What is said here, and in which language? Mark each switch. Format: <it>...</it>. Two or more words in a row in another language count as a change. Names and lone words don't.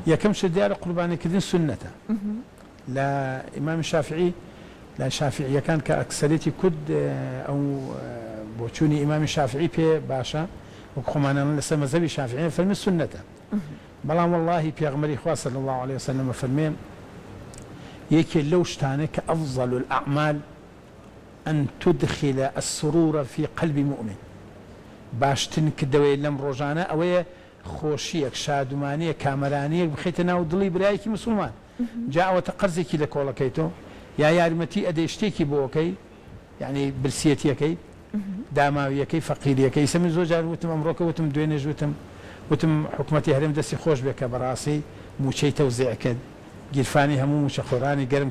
<ckb>یەکەم شت دیارە قوربانیکردن سنەتە لە ئیمام شافعی لا شافعیەکان کە ئەکسەرێتی کورد ئەو بۆچوونی ئیمامی شافعی پێ باشە وەک خۆمانان لەسەر مەزهەبی شافعی فەرمی سنەتە بەڵام واللهی پێغەمبەری خوا</ckb> <ar>صلی الله عليه وسلم</ar> <ckb>فەرمێ یەکێ لەو شتانە کە</ckb> <ar>ئەفضل الأعمال أن تدخل السرور في قلب مؤمن</ar> <ckb>باشترین کردەوەی لەم ڕۆژانە ئەوەیە خۆشیەک شادومانیە کامەرانیەک بخیتە ناو دڵی برایەکی مسلمان جا ئەوەتە قەرزێکی لە کۆڵەکەیتەوە یا یارمەتی ئەدەی شتێکی بۆکەی یعنی برسیەتیەکەی داماویەکەی فەقیریەکەی سەمن زۆر جار وتم ئەمڕۆکە وتم دوێنێژ وتم حکومەتی هەرێم دەستی خۆش بێکە بەڕاستی موچەی تەوزیع کرد گیرفانی هەموو موچەخۆرانی گەرم</ckb>